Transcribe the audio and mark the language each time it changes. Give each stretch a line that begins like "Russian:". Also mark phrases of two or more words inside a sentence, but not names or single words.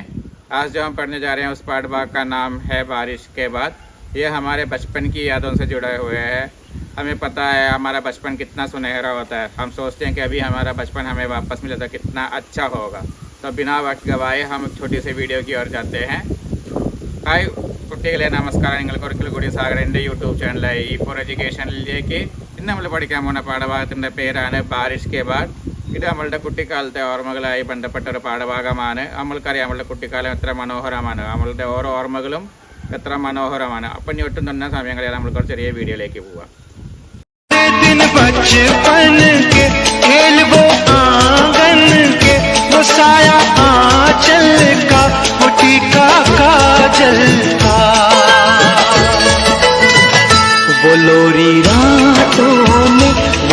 Hindi: आज जो हम पढ़ने जा रहे हैं उस पाठ भाग का नाम है बारिश के बाद। ये हमारे बचपन की यादों से जुड़े हुए हैं। हमें पता है हमारा बचपन कितना सुनहरा होता है। हम सोचते हैं कि अभी हमारा बचपन हमें वापस मिले तो कितना अच्छा होगा। तो बिना वक्त गवाए हम छोटी सी वीडियो की ओर जाते हैं।
Malayalam: हाय കുട്ടികളെ നമസ്കാരം. നിങ്ങൾക്ക് ഒരിക്കൽ കൂടി സ്വാഗതം എൻ്റെ യൂട്യൂബ് ചാനലായ ഈ ഫോർ എഡ്യൂക്കേഷനിലേക്ക്. ഇന്ന് നമ്മൾ പഠിക്കാൻ പോകുന്ന പാഠഭാഗത്തിൻ്റെ പേരാണ് ബാരിഷ് കെ ബാദ്. ഇത് നമ്മളുടെ കുട്ടിക്കാലത്തെ ഓർമ്മകളായി ബന്ധപ്പെട്ട ഒരു പാഠഭാഗമാണ്. നമ്മൾക്കറിയാം നമ്മളുടെ കുട്ടിക്കാലം എത്ര മനോഹരമാണ്, നമ്മളുടെ ഓരോ ഓർമ്മകളും എത്ര മനോഹരമാണ്. അപ്പം ഇനി ഒട്ടും തന്നെ സമയം കളയാതെ നമ്മൾക്ക് ഒരു ചെറിയ വീഡിയോയിലേക്ക് പോവാം.
Hindi: वो लोरी रातों में, वो